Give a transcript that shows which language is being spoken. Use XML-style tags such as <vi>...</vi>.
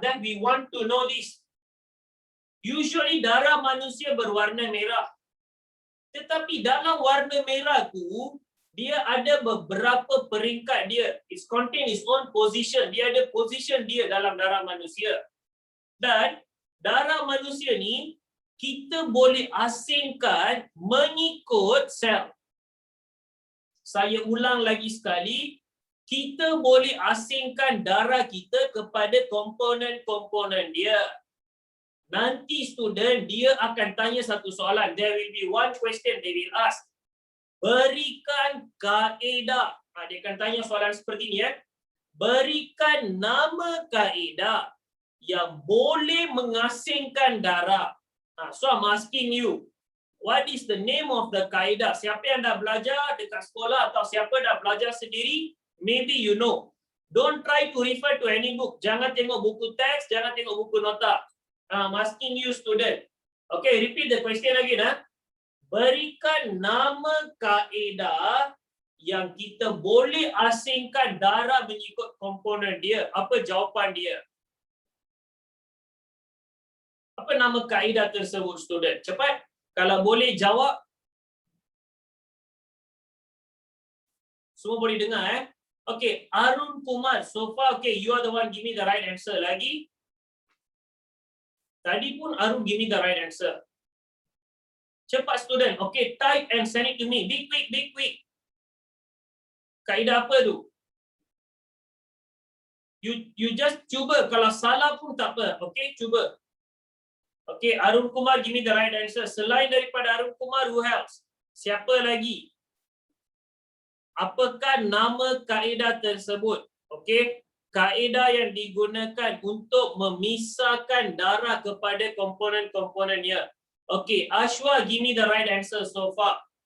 <en>Then we want to know this. Usually</en> <ms>darah manusia berwarna merah. Tetapi dalam warna merah tu, dia ada beberapa peringkat dia.</ms> <en>It contain its own position.</en> <ms>Dia ada position dia dalam darah manusia. Dan darah manusia ni kita boleh asingkan mengikut sel. Saya ulang lagi sekali, kita boleh asingkan darah kita kepada komponen-komponen dia. Nanti student, dia akan tanya satu soalan.</ms> <en>There will be one question they will ask.</en> <ms>Berikan kaedah. Dia akan tanya soalan seperti ni. Berikan nama kaedah yang boleh mengasingkan darah.</ms> <en>So I'm asking you, what is the name of the kaedah?</en> <ms>Siapa yang dah belajar dekat sekolah atau siapa dah belajar sendiri,</ms> <en>maybe you know. Don't try to refer to any book.</en> <ms>Jangan tengok buku teks, jangan tengok buku nota.</ms> <en>I'm asking you, student. Okay, repeat the question again.</en> <ms>Berikan nama kaedah yang kita boleh asingkan darah mengikut komponen dia. Apa jawapan dia? Apa nama kaedah tersebut, student? Cepat. Kalau boleh jawab. Semua boleh dengar, Okay, Arun Kumar.</ms> <en>So far, okay, you are the one give me the right answer.</en> <ms>Lagi? Tadi pun</ms> <en>Arun give me the right answer.</en> <ms>Cepat,</ms> <en>student. Okay, type and send it to me. Be quick, be quick.</en> <ms>Kaedah apa tu? You just cuba. Kalau salah pun tak apa. Okay, cuba.</ms> <en>Okay, Arun Kumar give me the right answer.</en> <ms>Selain daripada Arun Kumar,</ms> <en>who else?</en> <ms>Siapa lagi? Apakah nama kaedah tersebut? Okay, kaedah yang digunakan untuk memisahkan darah kepada komponen-komponennya.</ms> <en>Okay, Ashwa give me the right answer so far.</en>